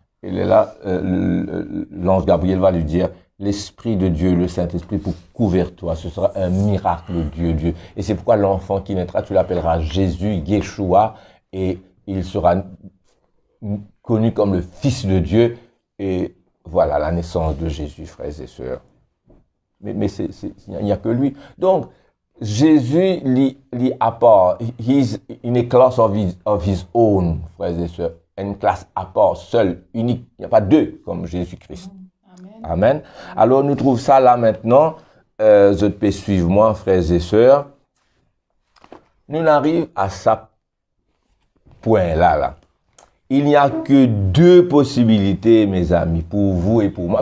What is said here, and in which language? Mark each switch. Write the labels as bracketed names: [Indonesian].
[French] Et là, l'ange Gabriel va lui dire, l'Esprit de Dieu, le Saint-Esprit, pour couvrir toi. Ce sera un miracle de Dieu. Et c'est pourquoi l'enfant qui naîtra, tu l'appelleras Jésus, Yeshua, et il sera connu comme le Fils de Dieu. Et voilà la naissance de Jésus, frères et sœurs. Mais il n'y a que lui. Donc, Jésus, lui à part, [English] he's in a class of his own, [French] frères et sœurs. Une classe à part, seule, unique. Il n'y a pas deux comme Jésus-Christ. Amen. Amen. Alors, nous trouvons ça là maintenant. Je peux suivre moi, frères et sœurs. Nous arrivons à ce point-là. Il n'y a que deux possibilités, mes amis, pour vous et pour moi.